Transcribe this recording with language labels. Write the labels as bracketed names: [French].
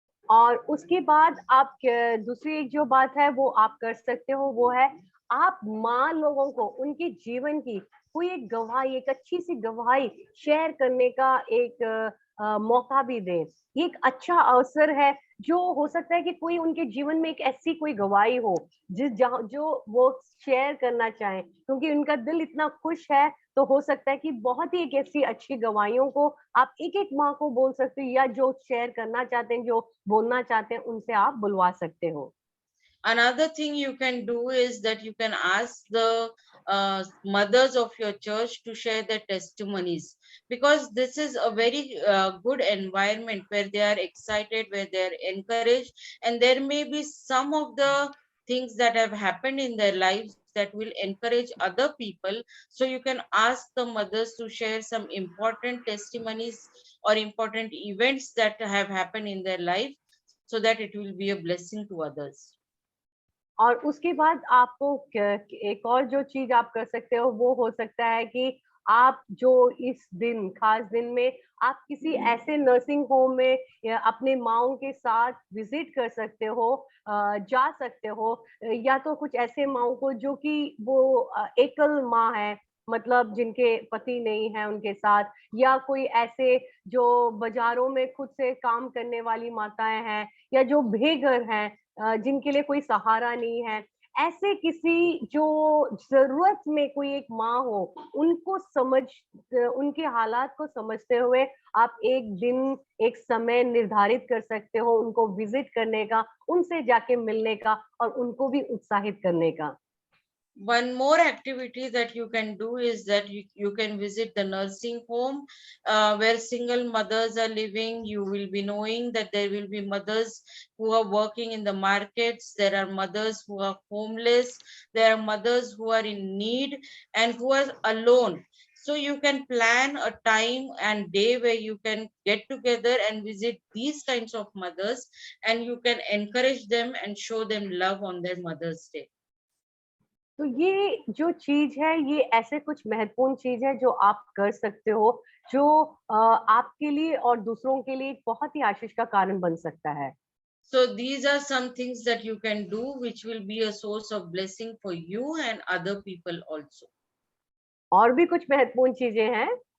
[Hindi] और उसके बाद आप दूसरी एक जो बात है वो आप कर सकते हो, वो है आप माँ लोगों को उनके जीवन की कोई एक गवाही, एक अच्छी सी गवाही शेयर करने का एक मौका भी दें। ये एक अच्छा अवसर है, जो हो सकता है कि कोई उनके जीवन में एक ऐसी कोई गवाही हो जो वो शेयर करना चाहें, क्योंकि उनका दिल इतना खुश है। तो हो सकता है कि बहुत ही एक ऐसी अच्छी गवाहियों को आप एक-एक माँ को बोल सकते हो, या जो शेयर करना चाहते हैं, जो बोलना चाहते हैं, उनसे आप बुलवा सकते हो। [English] Another thing you can do is that you can ask the mothers of your church to share their testimonies, because this is a very good environment where they are excited, where they are encouraged, and there may be some of the things that have happened in their lives that will encourage other people. So you can ask the mothers to share some important testimonies or important events that have happened in their life, so that it will be a blessing to others. [Hindi] और उसके बाद आपको एक और जो चीज आप कर सकते हो, वो हो सकता है कि आप जो इस दिन, खास दिन में, आप किसी ऐसे नर्सिंग होम में या अपने माँओं के साथ विजिट कर सकते हो, जा सकते हो, या तो कुछ ऐसे माँओं को जो कि वो एकल माँ है, मतलब जिनके पति नहीं है उनके साथ, या कोई ऐसे जो बाजारों में खुद से काम करने वाली माताएं हैं, या जो बेघर हैं, जिनके लिए कोई सहारा नहीं है। ऐसे किसी जो ज़रूरत में कोई एक माँ हो, उनको उनके हालात को समझते हुए आप एक दिन, एक समय निर्धारित कर सकते हो उनको विज़िट करने का, उनसे जाके मिलने का और उनको भी उत्साहित करने का। [English] One more activity that you can do is that you can visit the nursing home where single mothers are living. You will be knowing that there will be mothers who are working in the markets. There are mothers who are homeless. There are mothers who are in need and who are alone. So you can plan a time and day where you can get together and visit these kinds of mothers, and you can encourage them and show them love on their Mother's Day. [Hindi] तो ये जो चीज है, ये ऐसे कुछ महत्वपूर्ण चीज है जो आप कर सकते हो, जो आपके लिए और दूसरों के लिए एक बहुत ही आशीष का कारण बन सकता है। [English] So these are some things that you can do which will be a source of blessing for you and other people also. [Hindi] और भी कुछ महत्वपूर्ण चीजें हैं।